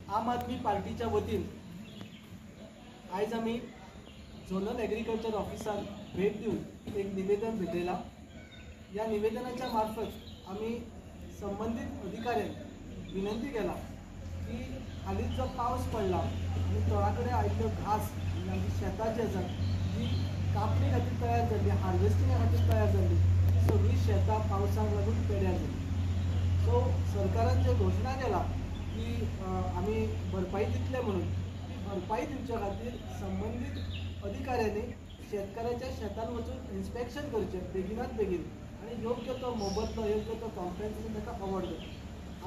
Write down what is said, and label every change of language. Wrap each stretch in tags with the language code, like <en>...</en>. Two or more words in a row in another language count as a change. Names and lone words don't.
<kok>आम आदमी पार्टीच्या वतीन आज आम्ही</kok> <en>zonal agriculture</en> <kok>ऑफिसात भेट देऊन एक निवेदन भेटलेला। या निवेदनाच्या मार्फत आम्ही संबंधित अधिकाऱ्यांक विनंती केला की हालीच जो पाऊस पडला आणि तळाकडे आयिल्लो घास आणि आमची शेतां जी आसा जी कापणी खातीर तयार जाल्ली, हार्वेस्टिंगा खातीर तयार जाल्ली, सगळी शेतां पावसाक लागून पेड्यार जाली। सो सरकारान जे घोशणा केला की आम्ही भरपाई दितले म्हणून, ती भरपाई दिवच्या खातीर संबंधित अधिकाऱ्यांनी शेतकऱ्याच्या शेतान वचून इन्स्पेक्शन करचें बेगिनात बेगीन आणि योग्य तो मोबदलो, योग्य तो कॉम्पेन्सेशन ताका अवॉर्ड करचें।</kok>